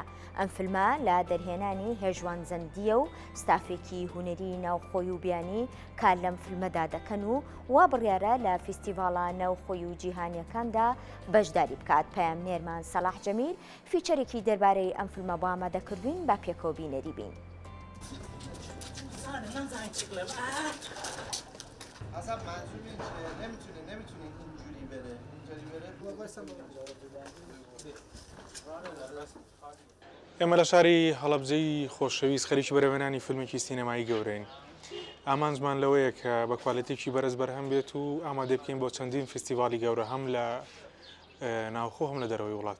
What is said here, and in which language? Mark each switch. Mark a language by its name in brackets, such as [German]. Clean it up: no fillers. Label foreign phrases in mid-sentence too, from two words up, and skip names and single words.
[Central Kurdish] ئەم فیلمە لە دەرهێنانی هێژوان زەندیە و ستافێکی هونەری ناوخۆی و بیانی کار لەم فیلمەدا دەکەن و وا بڕیارە لە فیستیڤاڵە ناوخۆی و جیهانیەکاندا بەشداری بکات. پەیامنێرمان سەلاح جەمیل فیچەرێکی دەربارەی ئەم فیلمە بۆ ئامادەکردوین با پێکەوە بینەری بین. [Persian] اصلا منظور این چیه؟ نمیتونه اینجوری بره. [Central Kurdish] ئێمە لە شاری هەڵەبجەی خۆشەویست خەریکی بەرەبێنانی فیلمێکی سینەمایی گەورەین. ئامانجمان لەوەیە کە بە کواڵیتێکی بەرز بەرهەم بێت و ئامادە بکەین بۆ چەندین فستیڤاڵی گەورە هەم لە ناوخۆ هەم لە دەرەوەی وڵات.